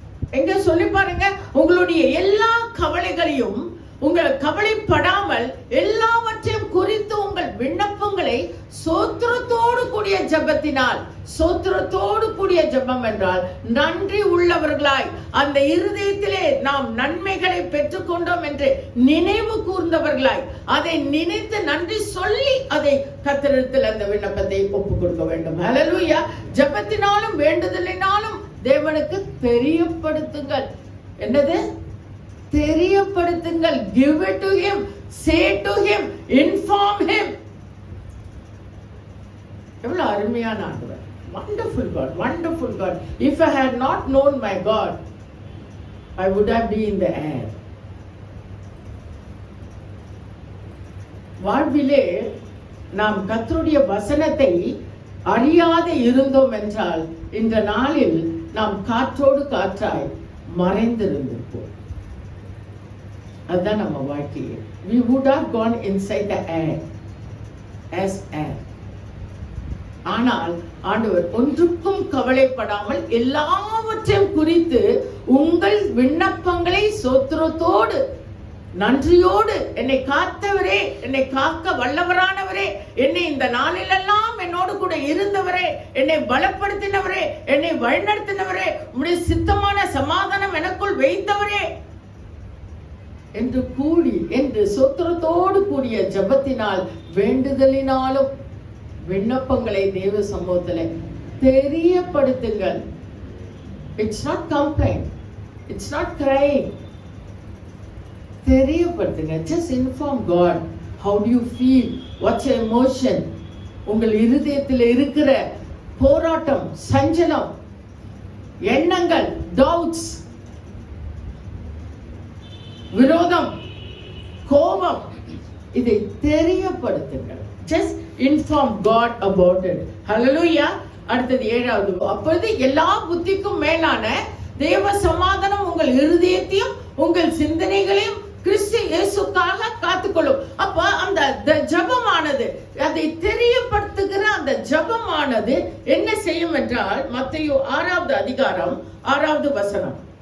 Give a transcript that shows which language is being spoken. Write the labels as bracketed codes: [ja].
[ta] எங்க சொல்லி பாருங்க, உங்களுடைய எல்லா கவலைகளையும், உங்கள் கவலைப்படாமல் எல்லாவற்றையும் குறித்து உங்கள் விண்ணப்பங்களை சோத்திரத்தோடு கூடிய ஜெபத்தினால், சோத்திரத்தோடு கூடிய ஜெபம் என்றால் நன்றி உள்ளவர்களாய், அந்த இருதயத்திலே நாம் நன்மைகளை பெற்றுக்கொண்டோம் என்று நினைவு கூர்ந்தவர்களாய், அதை நினைத்து நன்றி சொல்லி அதை கர்த்தரிடத்தில் அந்த விண்ணப்பத்தை ஒப்புக் கொடுக்க வேண்டும். ஹல்லேலூயா. ஜெபத்தினாலும் வேண்டுதலினாலும் தேவனுக்கு தெரியப்படுத்துங்கள். என்னது? தெரியப்படுத்துங்கள். [en] Give it to him, say to him, inform him. [ta] எவ்வளவு அருமையான ஆண்டவர். [en] Wonderful God, wonderful God. If I had not known my God, I would have been in the air. [ta] வாழ்விலே நாம் கர்த்தருடைய வசனத்தை அறியாத இருந்தோம் என்றால் இந்த நாளில் நாம் காற்றோடு காற்றாய் மறைந்திருந்திருப்போம். அதுதான் நம்ம வாழ்க்கையே. [en] We would have gone inside the air as air. [ta] ஆனால் ஆண்டவர் ஒன்றுக்கும் கவலைப்படாமல் எல்லாவற்றையும் குறித்து உங்கள் விண்ணப்பங்களை சோத்திரத்தோடு நன்றியோடு, என்னை காத்தவரே, என்னை காக்க வல்லவரானவரே, என்னை இந்த நாளிலெல்லாம் என்னோடு கூட இருந்தவரே, என்னை பலப்படுத்தினவரே, என்னை வழிநடத்தினவரே, உம்முடைய சித்தமான சமாதானம் எனக்குள் வைத்தவரே என்று கூடி, என்று சோத்திரத்தோடு கூடிய ஜெபத்தினால் வேண்டுதலினாலும் விண்ணப்பங்களை தேவ சமூகத்தில் தெரியப்படுத்துங்கள். [en] It's not complaint, it's not crying. [ta] தெரியப்படுத்துங்க. [en] Just inform God. How do you feel? What's your emotion? [ta] உங்கள் இருதயத்தில் இருக்கிற போராட்டம், சஞ்சலம், எண்ணங்கள், doubts, விரோதம், கோபம், இதை தெரியப்படுத்துங்கள். [en] Just inform God about it. Hallelujah. [ta] அடுத்தது 7வது, அப்பொழுது எல்லா புத்திக்கும் மேலான தேவ சமாதானம் உங்கள் இருதயத்தையும் உங்கள் சிந்தனைகளையும் கிறிஸ்து இயேசுக்காக காத்துக்கொள்ளும். அப்ப அந்த ஜெபமானது, அதை தெரியப்படுத்துகிற அந்த ஜெபமானது என்ன செய்யும் என்றால், மத்தேயு 6வது அதிகாரம் 6வது வசனம்.